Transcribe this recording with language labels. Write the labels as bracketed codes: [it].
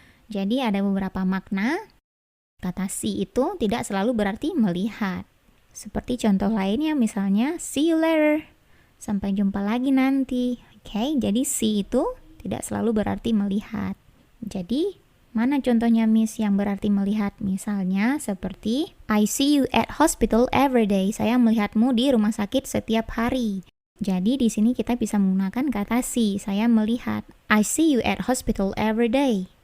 [id] Jadi ada beberapa makna. Kata see itu tidak selalu berarti melihat. Seperti contoh lainnya misalnya [en] see you later. [id] Sampai jumpa lagi nanti. Oke, jadi see itu tidak selalu berarti melihat. Jadi, mana contohnya Miss yang berarti melihat? [en] Misalnya seperti I see you at hospital every day. [id] Saya melihatmu di rumah sakit setiap hari. Jadi di sini kita bisa menggunakan kata see. Saya melihat. [en] I see you at hospital every day.